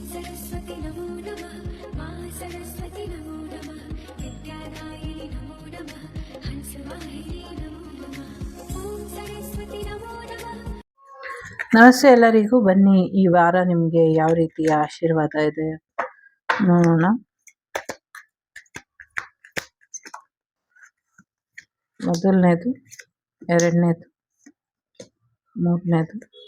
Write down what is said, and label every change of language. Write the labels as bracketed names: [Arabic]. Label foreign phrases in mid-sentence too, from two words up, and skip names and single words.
[Sanskrit] सरस्वती नमो नमः मा सरस्वती नमो नमः विद्यादायिनि नमो नमः हंसवाहिनी नमो नमः ॐ सरस्वती नमो नमः. [Kannada] ನಮಸ್ತೆ ಎಲ್ಲರಿಗೂ. ಬನ್ನಿ ಈ ವಾರ ನಿಮಗೆ ಯಾವ ರೀತಿಯ ಆಶೀರ್ವಾದ ಇದೆ ನೋಡೋಣ. ಮೊದಲನೇದು, ಎರಡನೇದು, ಮೂರನೇದು.